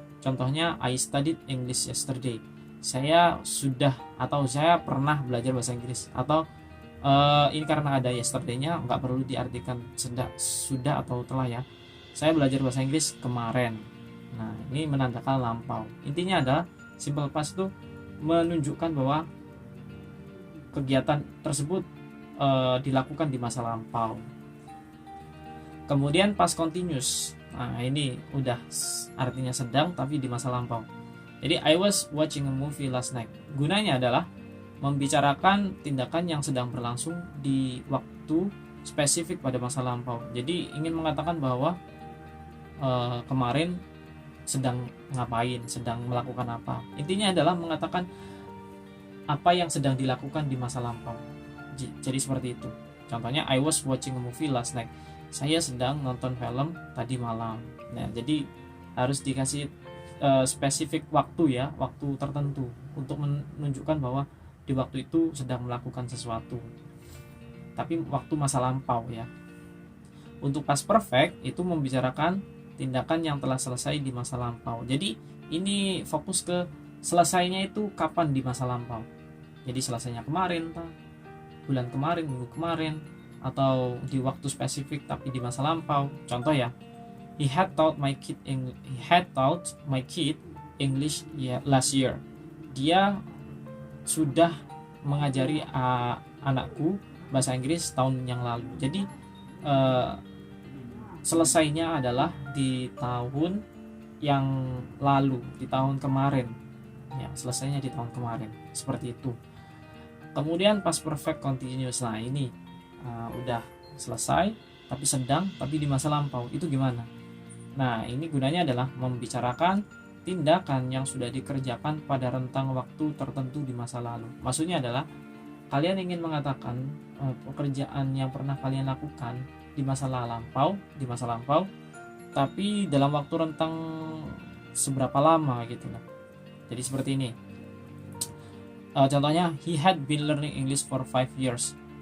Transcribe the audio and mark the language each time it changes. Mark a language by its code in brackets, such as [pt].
[en] Contohnya, I studied English yesterday. [id] Saya pernah belajar bahasa Inggris. Atau ini karena ada yesterday-nya nggak perlu diartikan sudah atau telah ya. Saya belajar bahasa Inggris kemarin. Nah, ini menandakan lampau. Intinya adalah simple past itu menunjukkan bahwa kegiatan tersebut dilakukan di masa lampau. Kemudian past continuous. Nah, ini udah artinya sedang tapi di masa lampau. [en] Jadi I was watching a movie last night. [id] Gunanya adalah membicarakan tindakan yang sedang berlangsung di waktu spesifik pada masa lampau. Jadi ingin mengatakan bahwa kemarin sedang ngapain, sedang melakukan apa. Intinya adalah mengatakan apa yang sedang dilakukan di masa lampau. Jadi seperti itu. [en] Contohnya, I was watching a movie last night. [id] Saya sedang nonton film tadi malam. Nah, jadi harus dikasih spesifik waktu ya, waktu tertentu untuk menunjukkan bahwa di waktu itu sedang melakukan sesuatu. Tapi waktu masa lampau ya. Untuk past perfect itu membicarakan tindakan yang telah selesai di masa lampau. Jadi ini fokus ke selesainya itu kapan di masa lampau. Jadi selesainya kemarin, bulan kemarin, minggu kemarin, atau di waktu spesifik tapi di masa lampau. [en] Contoh ya, he had taught my kid English last year. [id] Dia sudah mengajari anakku bahasa Inggris tahun yang lalu. Jadi selesainya adalah di tahun yang lalu, di tahun kemarin. Ya, selesainya di tahun kemarin. Seperti itu. Kemudian past perfect continuous. Nah, ini udah selesai tapi sedang tapi di masa lampau. Itu gimana? Nah, ini gunanya adalah membicarakan tindakan yang sudah dikerjakan pada rentang waktu tertentu di masa lalu. Maksudnya adalah kalian ingin mengatakan pekerjaan yang pernah kalian lakukan di masa lampau, tapi dalam waktu rentang seberapa lama gitu lah. Jadi seperti ini. [en] Contohnya, he had been learning English for 5 years.